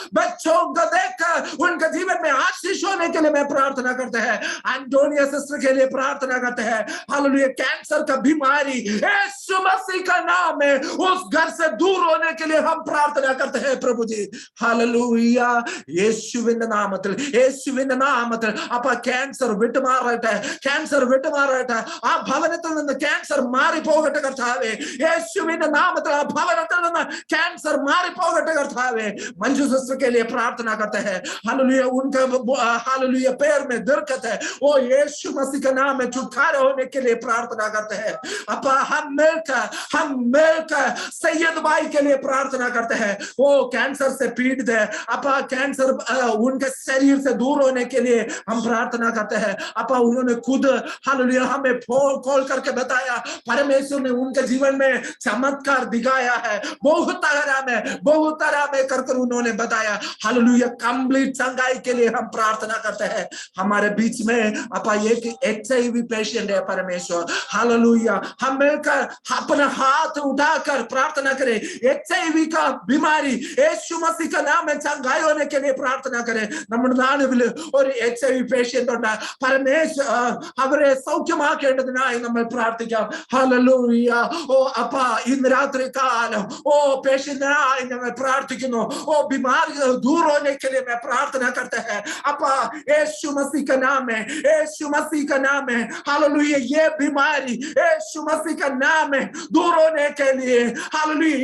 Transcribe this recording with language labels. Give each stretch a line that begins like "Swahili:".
Hindi: बच्चों को देखकर उनके जीवन में आशीष होने के लिए मैं प्रार्थना करते हैं। एंटोनिया सिस्टर के लिए प्रार्थना करते हैं, हालेलुया। कैंसर का बीमारी यीशु मसीह का नाम में उस घर से दूर होने के लिए हम प्रार्थना करते हैं प्रभु जी, हालेलुया।
Malayalam: യേശുവിന്റെ നാമത്തിൽ, യേശുവിന്റെ നാമത്തിൽ അപ്പ ക്യാൻസർ വിട്ടുമാറട്ടെ, ക്യാൻസർ വിട്ടുമാറട്ടെ. ആ ഭവനത്തിൽ നിന്ന് ക്യാൻസർ മാറിപ്പോകട്ടെ കർത്താവേ. യേശുവിന്റെ നാമത്തിൽ ആ ഭവനത്തിൽ നിന്ന് कैंसर मारे पोगटे करतावे.
Hindi: मंजू सिस्टर के लिए प्रार्थना करते हैं, हालेलुया। उनका हालेलुया पैर में दिक्कत है, वो यीशु मसीह के नाम में छुटकारा होने के लिए प्रार्थना करते हैं। अपा हम मिलकर सैयद भाई के लिए प्रार्थना करते हैं, वो कैंसर से पीड़ित है। अपा कैंसर उनके शरीर से दूर होने के लिए हम प्रार्थना करते हैं। अपा उन्होंने खुद हालेलुया हमें कॉल करके बताया, परमेश्वर ने उनके जीवन में चमत्कार दिखाया है। बहुत तरह में कर उन्होंने बताया, हालेलुया। कंप्लीट चंगाई के लिए हम प्रार्थना करते हैं। हमारे बीच में अपा एक HIV पेशेंट है परमेश्वर, हालेलुया। हम मिलकर अपना हाथ उठाकर प्रार्थना करें, HIV का बीमारी यीशु मसीह का नाम में चंगाई होने के लिए प्रार्थना करें।
Malayalam: നമ്മുടെ നാടുവിൽ ഒരു HIV പേഷ്യന്റ് ഉണ്ട്, परमेश्वर അവരെ സൗഖ്യമാക്കേണ്ടതിനായി നമ്മൾ പ്രാർത്ഥിക്കാം, हालेलुया। ഓ അപ്പാ ഇന്ന് രാത്രി കാലം
Hindi: ओ पेशेंटनाई मैं प्रार्थना, ओ बीमारी दूर होने के लिए मैं प्रार्थना करते हैं अपा यीशु मसीह का नाम है, यीशु मसीह का नाम है, हालेलुया। ये बीमारी यीशु मसीह का नाम है दूर होने के लिए, हालेलुया।